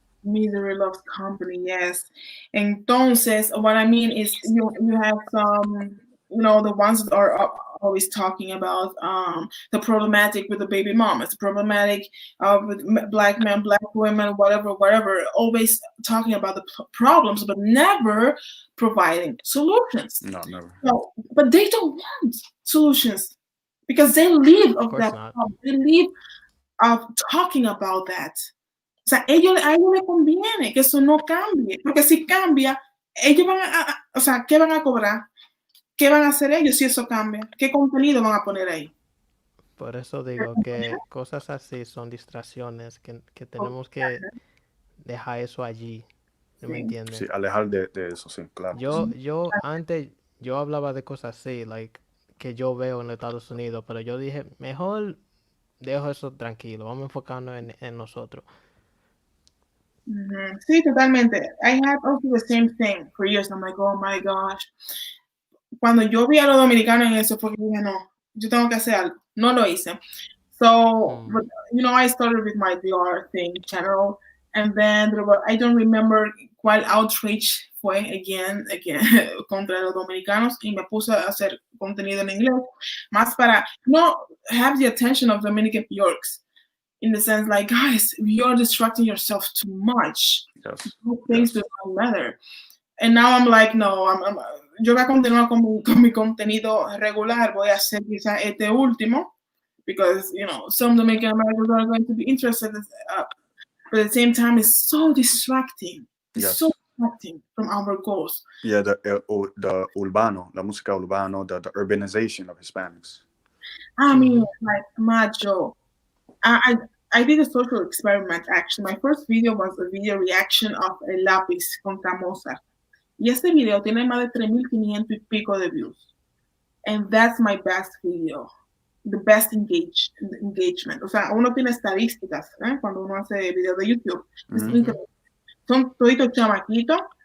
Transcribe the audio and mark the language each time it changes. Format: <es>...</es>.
<en>Misery loves company, yes. Entonces, what I mean is you have some, the ones that are always talking about the problematic with the baby mamas, the problematic with Black men, Black women, whatever, always talking about the problems, but never providing solutions. No, never. So, but they don't want solutions because they live of that problem. They live of talking about that.</en> <es>O sea, a ellos les conviene que eso no cambie, porque si cambia, ellos o sea, ¿qué van a cobrar? ¿Qué van a hacer ellos si eso cambia? ¿Qué contenido van a poner ahí? Por eso digo que cosas así son distracciones que tenemos que dejar eso allí. ¿No me entiendes? Sí, alejar de eso, sí, claro. Yo antes, yo hablaba de cosas así, like, que yo veo en Estados Unidos, pero yo dije, mejor dejo eso tranquilo, vamos a enfocarnos en nosotros. Sí, totalmente.</es> <en>I had also the same thing for years. I'm like, oh my gosh.</en> <es>Cuando yo vi a los dominicanos en eso, fue que dije, no, yo tengo que hacer algo. No lo hice.</es> <en>So, but, I started with my DR thing channel, and then I don't remember cuál outrage fue again contra los dominicanos,</en> <es>y me puse a hacer contenido en inglés, más para no</es> <en>have the attention of Dominican Yorks. In the sense, like, guys, you're distracting yourself too much. Yes. Things do not matter. And now I'm like, no,</en> <es>yo voy a continuar con mi contenido regular. Voy a hacer quizá este último, because,</es> <en>some Dominican Americans are going to be interested. But at the same time, it's so distracting. It's so distracting from our goals. Yeah, the urbano,</en> <es>la música urbano,</es> <en>the urbanization of Hispanics. I mean, like, macho. I did a social experiment, actually. My first video was a video reaction of El Lápiz contra Mozart.</en> <es>Y este video tiene más de 3,500 y pico de views.</es> <en>And that's my best video. The best engagement.</en> <es>O sea, uno tiene estadísticas cuando uno hace videos de YouTube. Son toditos chamaquitos.</es>